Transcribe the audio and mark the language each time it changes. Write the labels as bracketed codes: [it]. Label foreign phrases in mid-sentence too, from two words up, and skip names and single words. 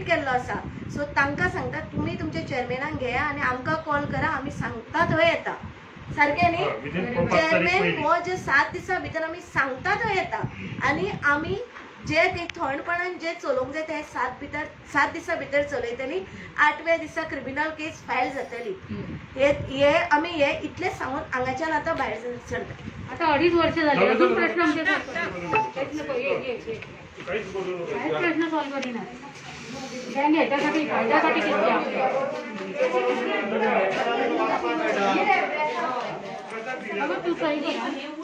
[kok] केल्लो आसा सो तांकां सांगता तुमी तुमच्या चेअरमॅनाक घेया आनी आमकां कॉल करा आमी सांगता थंय येता सारकें न्ही चेअरमॅन हो जे 7 दिसां भितर आमी सांगता थंय येता आनी आमी जे ते थंडपणान जे चलोवंक जाय ते 7 दिसां भितर चलयतली 8व्या दिसा [en] criminal case [kok] फायल जातली हे आमी हे इतलें सांगून हांगाच्यान आतां भायर सरता [mr] आता 2.5 वर्ष झाली अजून प्रश्न आमचे प्रश्न सॉल्व करिना बँक ह्याच्यासाठी फायद्यासाठी घेतली आपली. अगं तू सही कर हा.